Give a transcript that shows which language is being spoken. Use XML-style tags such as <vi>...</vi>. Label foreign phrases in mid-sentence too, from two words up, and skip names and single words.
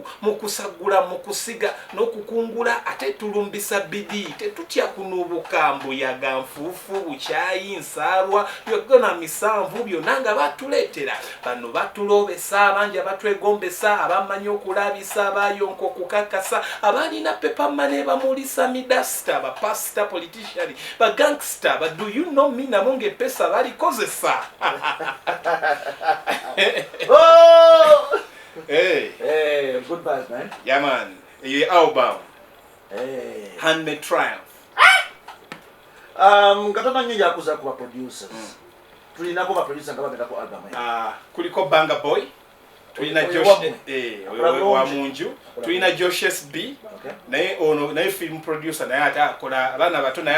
<lg>mu kusagula mu kusiga n'okukungula ate tulumbisa bidi tetutya kunuubuka mbuyaga nfuufu bukyayi nsaalwa byogona misanvu byonna nga batuleetera bano batulobesa abangi abatwegombesa abamanyi okulabisa abayonka okukakasa abalina pepamane bamulisa midasta bapasta politician bagangsta ba</lg> <en>do you know me</en> <lg>nabo ng'epesa balikozesa</lg> <en>hey good vibes man yeah man your album Handmade Triumph</en> <lg>katana nyingi akuza kuba producers tulinako ba producer nga bagenda ku album kuliko Banga Boy tulina Josh wa munju tulina Josh SB naye</lg> <en>film producer</en> <lg>naye ate akola abaana bato naye</lg>